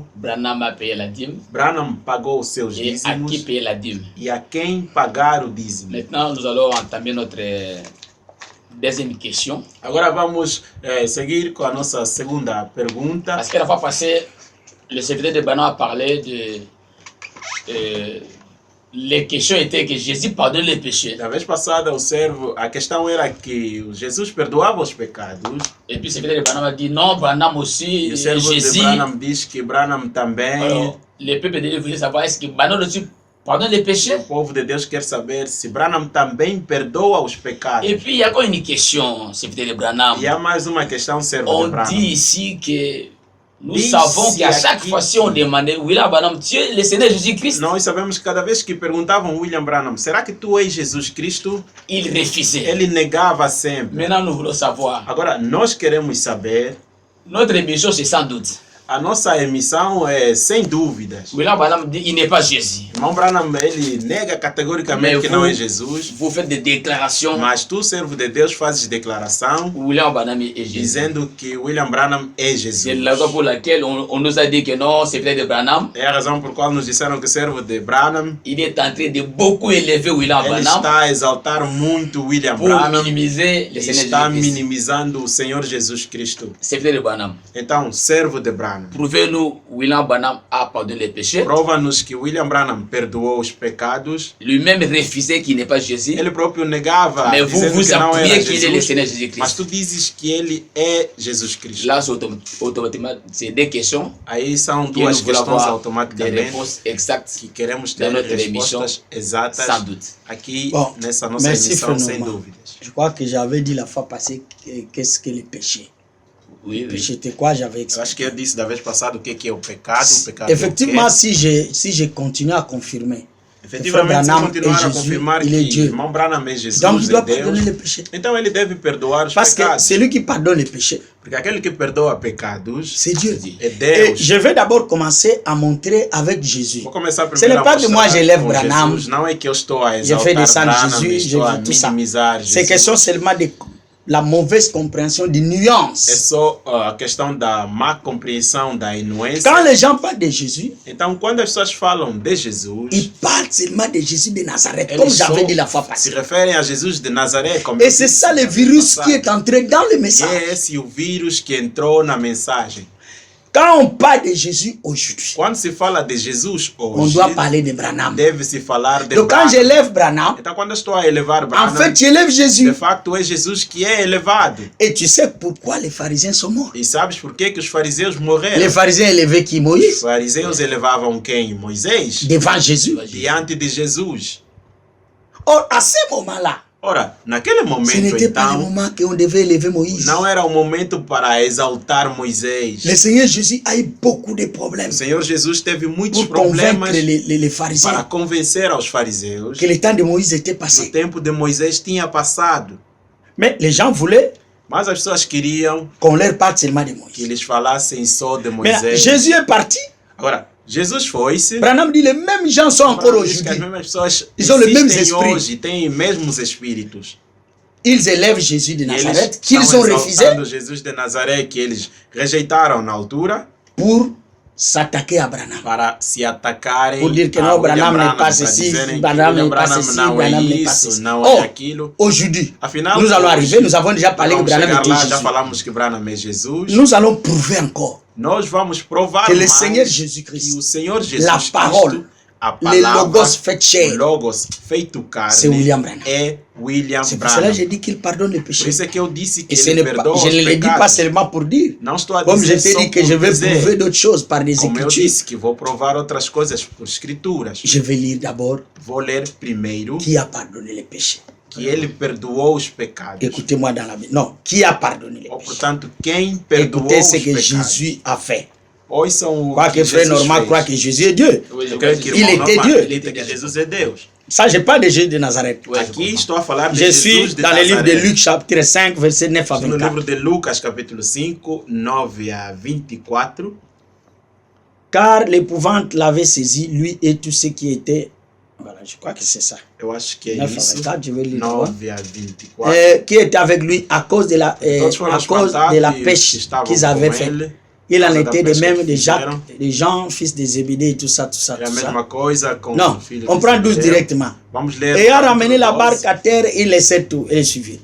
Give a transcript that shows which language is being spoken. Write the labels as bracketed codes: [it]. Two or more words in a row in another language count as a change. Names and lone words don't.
[fr] Branham a payé la dîme. [pt] Branham pagou os seus [fr] Et à [pt] dízimos [fr] qui payer la dîme. [pt] e a quem pagar o dízimo. [fr] Maintenant, nous allons entamer notre deuxième question. [pt] Agora vamos seguir com a nossa segunda pergunta. [fr] Parce que la fois passée, le secrétaire de Branham a parlé de... les questions étaient que Jésus pardonne les péchés. [pt] Da vez passada, o servo, a questão era que Jesus perdoava os pecados. [fr] Et puis le secrétaire de Branham a dit non, Branham aussi, [pt] E o servo [fr] Jésus. [pt] de Branham diz que Branham também. [fr] Alors, le peuple de Dieu voulait savoir est-ce que Branham aussi pardonne les péchés. [pt] O povo de Deus quer saber se Branham também perdoa os pecados. [fr] Et puis il y a encore une question, secrétaire de Branham. [pt] E há mais uma questão, servo [fr] On [pt] de Branham. [fr] dit ici que nous Dit savons ici qu'à [pt] aqui- [fr] chaque fois si on demandait William Branham, tu es le Seigneur Jésus-Christ, [pt] Nós sabemos que cada vez que perguntavam William Branham, será que tu és Jesus Cristo? [fr] il refusait. [pt] Ele negava sempre. [fr] Maintenant nous voulons savoir. [pt] Agora, nós queremos saber, [fr] Notre émission c'est sans doute. [pt] a nossa emissão é sem dúvidas. [fr] William Branham dit il n'est pas Jésus. [pt] Irmão Branham, ele nega categoricamente [fr] Mais [pt] que não é Jesus. [fr] Vous faites des déclarations. [pt] Mas tu, servo de Deus, fazes declaração [fr] William Branham est Jésus. [pt] dizendo que William Branham é [fr] C'est [pt] Jesus. [fr] la raison pour laquelle on nous a dit que non, c'est peut-être de Branham. [pt] É a razão por qual nos disseram que o servo de Branham, [fr] Il est en train de beaucoup élever William [pt] ele [fr] Branham [pt] está a exaltar muito William [fr] pour [pt] Branham [fr] minimiser le [pt] e [fr] Seigneur [pt] está [fr] Jésus-Christ. [pt] minimizando o Senhor Jesus Cristo. [fr] C'est peut-être de Branham. [pt] Então, servo de Branham, [fr] Prouvez-nous William Branham a pardonné les péchés. [pt] prova-nos que William Branham perdoou os pecados. [fr] Lui-même refusait qu'il n'est pas Jésus. [pt] Ele próprio negava, [fr] Mais vous [pt] dizendo [fr] vous [pt] que não era [fr] appuyez qu'il est le [pt] Jesus. [fr] Seigneur [pt] Mas [fr] Jésus-Christ. [pt] tu dizes que ele é Jesus Cristo. [fr] Là, c'est automatiquement, c'est des questions [pt] Aí são [fr] que nous [pt] duas [fr] voulons [pt] questões [fr] avoir des [pt] automaticamente [fr] réponses exactes [pt] que queremos ter [fr] dans notre émission, [pt] respostas exatas [fr] sans doute. [pt] aqui [fr] Bon, [pt] nessa nossa [fr] merci, [pt] emissão, [fr] frère [pt] sem [fr] Norman. [pt] dúvidas. [fr] Je crois que j'avais dit la fois passée qu'est-ce que le péché. Oui, Le oui. péché, c'était quoi? J'avais [pt] Eu acho que [fr] expliqué. [pt] eu disse da vez passada o que é o pecado. O pecado [fr] Effectivement, [pt] é o quê. [fr] si je continue à confirmer, [pt] Efetivamente, se [fr] Branham [pt] continuar é a Jesus, confirmar ele é que [fr] Dieu. [pt] irmão Branham é Jesus, [fr] donc il doit [pt] é [fr] pardonner [pt] Deus, [fr] les péchés. [pt] então ele deve perdoar os [fr] Parce que [pt] pecados. [fr] celui qui pardonne les péchés, [pt] Porque aquele que perdoa pecados [fr] c'est Dieu. [pt] é [fr] Et [pt] Deus. [fr] je vais d'abord commencer à montrer avec Jésus. [pt] Vou começar [fr] Ce [pt] primeiro [fr] n'est [pt] a [fr] pas que [pt] mostrar [fr] moi j'élève [pt] com [fr] Branham, [pt] Jesus. Não é que eu estou a [fr] je [pt] exaltar [fr] fais descendre [pt] Branham, [fr] Jésus, je [pt] estou a [fr] veux tout ça. [pt] minimizar [fr] C'est [pt] Jesus. [fr] question seulement de la mauvaise compréhension, de [pt] É [fr] nuances. [pt] só a questão da má compreensão, da inuência. [fr] Quand les gens parlent de Jésus, [pt] Então, quando as pessoas falam de Jesus, [fr] ils parlent seulement de Jésus de Nazareth, [pt] eles [fr] comme [pt] só [fr] j'avais dit la fois [pt] se [fr] passée. [pt] referem a Jesus de Nazaré. Como [fr] Et [pt] eu [fr] c'est [pt] disse [fr] ça le [pt] na [fr] virus [pt] vez [fr] qui est [pt] passada. [fr] entré dans le [pt] E [fr] message. [pt] é esse o vírus que entrou na mensagem. [fr] Quand on parle de Jésus aujourd'hui, [pt] Quando se fala de Jesus [fr] on [pt] hoje, [fr] doit parler de Branham. [pt] deve-se falar de [fr] Donc quand [pt] Branham. [fr] j'élève Branham, [pt] Então, quando eu estou a elevar [fr] en [pt] Branham, [fr] fait, j'élève [pt] de [fr] Jésus. [pt] facto é Jesus que é elevado. [fr] Et tu sais pourquoi les pharisiens sont morts? [pt] E sabes por que que os fariseus morreram? [fr] Les pharisiens élevaient qui? [pt] Os [fr] Moïse, [pt] fariseus elevavam quem? Moisés, [fr] devant Jésus. [pt] diante de Jesus. [fr] Or, à ce moment-là, [pt] Ora, naquele [fr] ce [pt] momento, [fr] n'était pas le [pt] então, [fr] moment qu'on devait élever Moïse. [pt] não era o momento para exaltar Moisés. [fr] Le Seigneur Jésus a eu beaucoup de problèmes [pt] O Senhor Jesus teve muitos [fr] pour convaincre [pt] problemas [fr] les [pt] para [fr] pharisiens [pt] convencer aos fariseus [fr] que le temps de Moïse était [pt] que o [fr] passé. [pt] tempo de Moisés tinha passado. [fr] Mais les gens voulaient [pt] Mas as pessoas queriam [fr] qu'on leur parle seulement de [pt] que [fr] Moïse. [pt] eles falassem só de [fr] Mais [pt] Moisés. [fr] Jésus est parti. [pt] Agora, Jesus foi-se. [fr] Branham dit les mêmes gens sont encore [pt] Abraão diz que as [fr] aujourd'hui. [pt] mesmas pessoas [fr] Ils ont les mêmes [pt] existem [fr] esprits. [pt] hoje, têm os mesmos espíritos. [fr] Ils élèvent Jésus de [pt] E eles [fr] Nazareth, qu'ils [pt] estão [fr] ont refusé [pt] exaltando Jesus de Nazaré, que eles rejeitaram na altura, [fr] pour s'attaquer à Branham. [pt] para se atacarem [fr] Pour dire que [pt] a [fr] non, [pt] William [fr] Branham n'est [pt] Branham, [fr] pas [pt] para [fr] ceci, [pt] dizerem que [fr] Branham [pt] William [fr] n'est pas [pt] Branham [fr] ceci, [pt] não [fr] Branham [pt] é [fr] n'est pas [pt] isso, [fr] ceci. [pt] não [fr] Oh, [pt] é aquilo. [fr] aujourd'hui, [pt] Afinal, [fr] nous allons [pt] hoje, [fr] arriver, nous avons déjà parlé que [pt] vamos [fr] Branham [pt] chegar [fr] était [pt] lá, já [fr] Jésus. [pt] falamos que Branham é Jesus. [fr] Nous allons prouver encore [pt] Nós vamos provar [fr] que le [pt] mais [fr] Seigneur [pt] que o [fr] Jésus-Christ, [pt] Senhor Jesus [fr] la [pt] Cristo, [fr] parole, [pt] a [fr] le [pt] palavra, [fr] Logos fait [pt] o [fr] chair, [pt] Logos feito [fr] c'est [pt] carne, [fr] William Branham. [pt] é William [fr] C'est pour cela [pt] Branham. [fr] que j'ai dit qu'il pardonne les [pt] Por [fr] péchés. [pt] isso é que eu disse que [fr] Et ce [pt] ele [fr] n'est pas, [pt] perdoa [fr] je [pt] os [fr] ne le dis pas [pt] pecados. [fr] seulement pour dire, [pt] Não estou a [fr] comme je [pt] dizer [fr] t'ai [pt] só [fr] dit que [pt] por [fr] je vais [pt] dizer. [fr] prouver d'autres choses par des [pt] Como eu [fr] écritures. [pt] disse que vou provar outras coisas por escrituras. [fr] Je vais lire d'abord [pt] Vou ler primeiro [fr] qui a pardonné les péchés. [pt] que ele perdoou os pecados. [fr] Écoutez-moi dans la Bible. Non, qui a pardonné les [pt] Ou, [fr] péchés. [pt] portanto, quem perdoou [fr] Écoutez [pt] os [fr] ce que [pt] pecados. [fr] Jésus a fait. Crois que frère Normand croit que Jésus est Dieu. Il était Dieu. Ça, je parle de Jésus de Nazareth. Je suis dans le livre de Luc, chapitre 5, verset 9 à 24. [pt] No livro de Lucas, capítulo 5, 9 à 24. [fr] Car l'épouvante l'avait saisi, lui et tous ceux qui étaient. Voilà, je crois que c'est ça. [pt] Eu acho que é [fr] 9 [pt] isso. [fr] à 24, je vais lire. [pt] 9 à 24. [fr] Qui étaient avec lui à cause de la pêche qu'ils avaient faite. Il en était de même de Jacques, de Jean, fils de Zébédée, tout ça. Non, on prend 12 directement. Et a ramené la barque à terre, il laissait tout et suivi.